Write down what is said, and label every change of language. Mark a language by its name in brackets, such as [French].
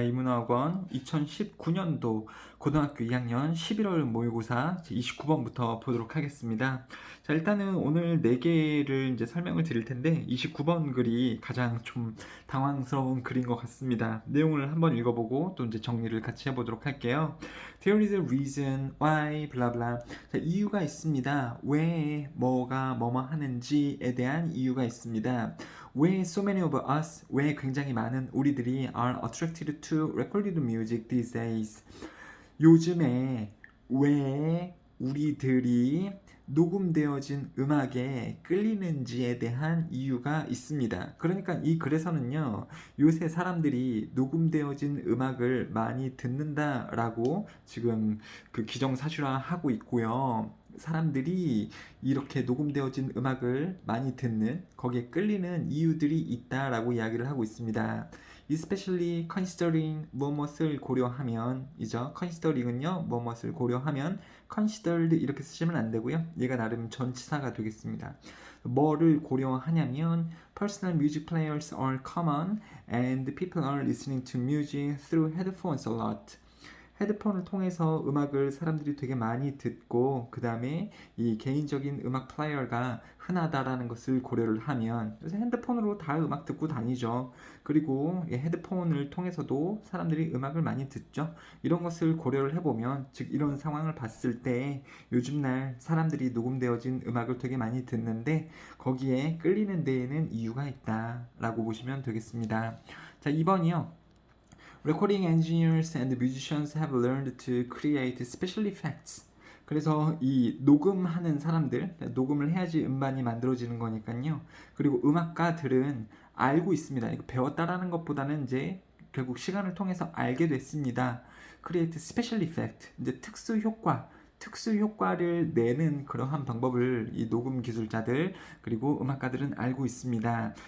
[Korean] 이문화학원 2019년도 고등학교 2학년 11월 모의고사 29번부터 보도록 하겠습니다. 자, 일단은 오늘 4개를 이제 설명을 드릴 텐데 29번 글이 가장 좀 당황스러운 글인 것 같습니다. 내용을 한번 읽어보고 또 이제 정리를 같이 해보도록 할게요. [English] There is a reason why [Korean] 블라블라. 자, 이유가 있습니다. 왜 뭐가 뭐뭐 하는지에 대한 이유가 있습니다. [English] 왜 so many of us, [Korean] 왜 굉장히 많은 우리들이 [English] are attracted to recorded music these days. [Korean] 요즘에 왜 우리들이 녹음되어진 음악에 끌리는지에 대한 이유가 있습니다. 그러니까 이 글에서는요, 요새 사람들이 녹음되어진 음악을 많이 듣는다라고 지금 그 기정사실화하고 있고요. 사람들이 이렇게 녹음되어진 음악을 많이 듣는, 거기에 끌리는 이유들이 있다라고 이야기를 하고 있습니다. [English] especially considering [Korean] 무엇을 고려하면 이죠. considering은요, 무엇을 고려하면 considered 이렇게 쓰시면 안 되고요. 얘가 나름 전치사가 되겠습니다. 뭐를 고려하냐면 [English] personal music players are common and people are listening to music through headphones a lot. [Korean] 헤드폰을 통해서 음악을 사람들이 되게 많이 듣고 그 다음에 이 개인적인 음악 플레이어가 흔하다라는 것을 고려를 하면 요새 핸드폰으로 다 음악 듣고 다니죠. 그리고 헤드폰을 통해서도 사람들이 음악을 많이 듣죠. 이런 것을 고려를 해보면 즉 이런 상황을 봤을 때 요즘날 사람들이 녹음되어진 음악을 되게 많이 듣는데 거기에 끌리는 데에는 이유가 있다라고 보시면 되겠습니다. 자, 2번이요. [English] Recording engineers and musicians have learned to create special effects. [Korean] 그래서 이 녹음하는 사람들, 녹음을 해야지 음반이 만들어지는 거니까요. 그리고 음악가들은 알고 있습니다. 이거 배웠다라는 것보다는 이제 결국 시간을 통해서 알게 됐습니다. [English] Create special effect, [Korean] 이제 특수 효과를 내는 그러한 방법을 이 녹음 기술자들 그리고 음악가들은 알고 있습니다.